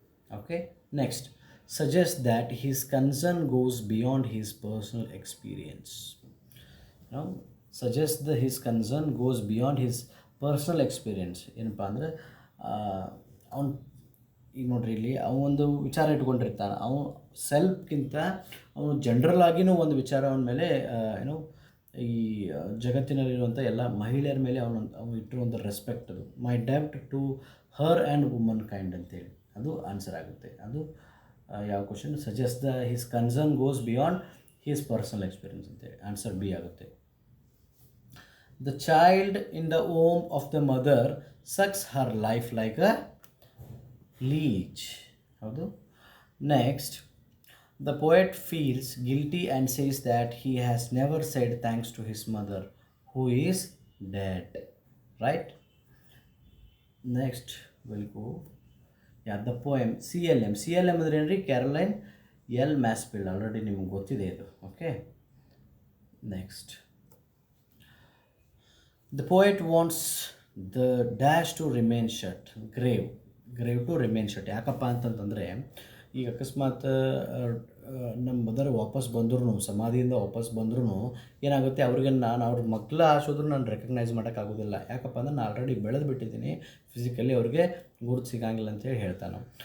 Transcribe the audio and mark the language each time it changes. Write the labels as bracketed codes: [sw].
[en] Okay, next suggest that his concern goes beyond his personal experience. Now suggest that his concern goes beyond his personal experience. [kn] ಏನಪ್ಪ ಅಂದರೆ ಅವ್ನು ಈಗ ನೋಡ್ರಿ, ಇಲ್ಲಿ ಅವನೊಂದು ವಿಚಾರ ಇಟ್ಕೊಂಡಿರ್ತಾನೆ. ಅವನು ಸೆಲ್ಫ್ಗಿಂತ ಅವನು ಜನರಲ್ ಆಗಿನೂ ಒಂದು ವಿಚಾರ ಅವನ ಮೇಲೆ ಈ ಜಗತ್ತಿನಲ್ಲಿರುವಂಥ ಎಲ್ಲ ಮಹಿಳೆಯರ ಮೇಲೆ ಅವನು ಇಟ್ಟಿರುವಂಥ ರೆಸ್ಪೆಕ್ಟ್, ಅದು [en] ಮೈ ಡೆಬ್ಟ್ to her and woman kind [kn] ಅಂತೇಳಿ ಅದು ಆನ್ಸರ್ ಆಗುತ್ತೆ. ಅದು ಯಾವ question? [en] suggest the his concern goes beyond his personal experience [kn] ಅಂತೇಳಿ ಆನ್ಸರ್ ಬಿ ಆಗುತ್ತೆ. [en] The child in the womb of the mother sucks her life like a leech. [kn] ಹೌದು. [en] Next, the poet feels guilty and says that he has never said thanks to his mother who is dead. Right? Next we'll go. The poem CLM. CLM [kn] ಅಂದ್ರೆ ಏನ್ರಿ? [en] Caroline L Masefield. [kn] Already ನಿಮ್ಗೆ ಗೊತ್ತಿದೆ ಇದು. [en] Okay, next, the poet wants the dash to remain shut. grave to remain shut. [kn] ಯಾಕಪ್ಪ ಅಂತಂತಂದರೆ ಈಗ ಅಕಸ್ಮಾತ್ ನಮ್ಮ ಮದರ್ ವಾಪಸ್ ಬಂದ್ರೂ, ಸಮಾಧಿಯಿಂದ ವಾಪಸ್ ಬಂದ್ರೂ ಏನಾಗುತ್ತೆ, ಅವ್ರಿಗೆ ನಾನು ಅವ್ರ ಮಕ್ಕಳ ಆಶೋದ್ರೂ ನಾನು ರೆಕಗ್ನೈಸ್ ಮಾಡೋಕ್ಕಾಗೋದಿಲ್ಲ. ಯಾಕಪ್ಪ ಅಂದರೆ ನಾನು ಆಲ್ರೆಡಿ ಬೆಳೆದು ಬಿಟ್ಟಿದ್ದೀನಿ, ಫಿಸಿಕಲಿ ಅವ್ರಿಗೆ ಗುರುತು ಸಿಗೋಂಗಿಲ್ಲ ಅಂತೇಳಿ ಹೇಳ್ತಾನೆ.